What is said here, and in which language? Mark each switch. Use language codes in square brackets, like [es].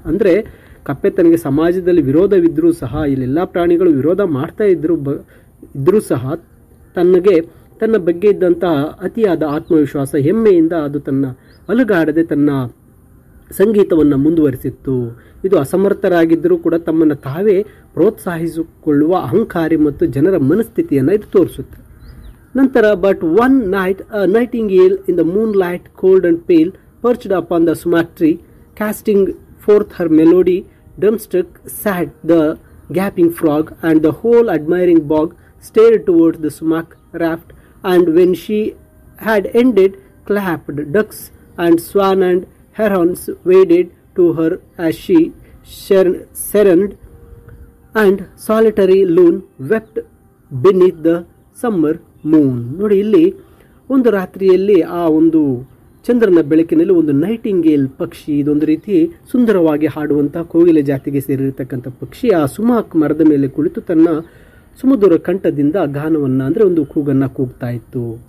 [kn] ಅಂದರೆ ಕಪ್ಪೆ ತನಗೆ ಸಮಾಜದಲ್ಲಿ ವಿರೋಧವಿದ್ದರೂ ಸಹ, ಇಲ್ಲೆಲ್ಲ ಪ್ರಾಣಿಗಳು ವಿರೋಧ ಮಾಡ್ತಾ ಇದ್ರೂ ಸಹ ತನ್ನ ಬಗ್ಗೆ ಇದ್ದಂತಹ ಅತಿಯಾದ ಆತ್ಮವಿಶ್ವಾಸ, ಹೆಮ್ಮೆಯಿಂದ ಅದು ಅಲುಗಾಡದೆ ತನ್ನ ಸಂಗೀತವನ್ನು ಮುಂದುವರಿಸಿತ್ತು. ಇದು ಅಸಮರ್ಥರಾಗಿದ್ದರೂ ಕೂಡ ತಮ್ಮನ್ನು ತಾವೇ ಪ್ರೋತ್ಸಾಹಿಸಿಕೊಳ್ಳುವ ಅಹಂಕಾರಿ ಮತ್ತು ಜನರ ಮನಸ್ಥಿತಿಯನ್ನು ಇದು ತೋರಿಸುತ್ತೆ. [en] ನಂತರ, but one night a nightingale in the moonlight cold and pale perched upon the sumac tree casting forth her melody, dumbstruck sat the gaping frog, and the whole admiring bog stared towards the sumac raft, and when she had ended, clapped. Ducks and swan and herons waded to her as she serened, and solitary loon wept beneath the summer moon. [kn] ನೋಡಿ, ಇಲ್ಲಿ ಒಂದು ರಾತ್ರಿಯಲ್ಲಿ ಆ ಒಂದು ಚಂದ್ರನ ಬೆಳಕಿನಲ್ಲಿ ಒಂದು Nightingale ಪಕ್ಷಿ, ಇದೊಂದು ರೀತಿ ಸುಂದರವಾಗಿ ಹಾಡುವಂಥ ಕೋಗಿಲೆ ಜಾತಿಗೆ ಸೇರಿರತಕ್ಕಂಥ ಪಕ್ಷಿ, ಆ ಸುಮಾಕ್ ಮರದ ಮೇಲೆ ಕುಳಿತು ತನ್ನ ಸುಮಧುರ ಕಂಠದಿಂದ ಗಾನವನ್ನು, ಅಂದರೆ ಒಂದು ಕೂಗನ್ನು ಕೂಗ್ತಾ ಇತ್ತು.